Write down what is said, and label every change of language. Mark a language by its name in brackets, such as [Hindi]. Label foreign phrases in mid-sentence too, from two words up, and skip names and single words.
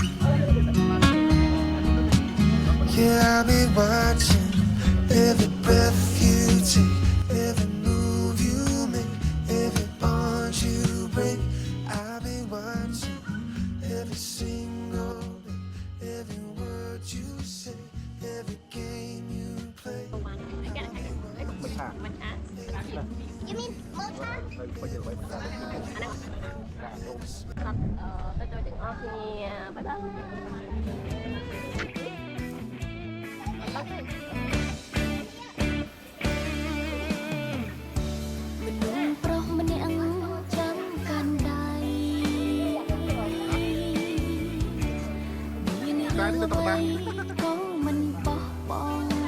[English] Yeah, I'll be watching every breath you take, every move you make, every bond you break. I'll be watching every single day, every word you say, every game you play. You mean mocha? [Khmer] ទៅទាំងអស់គ្នា [English] bye bye [Khmer] មនុស្សប្រុសម្នាក់ចាំកាន់ដៃមានរឿងអ្វីក៏មិនបោះបង់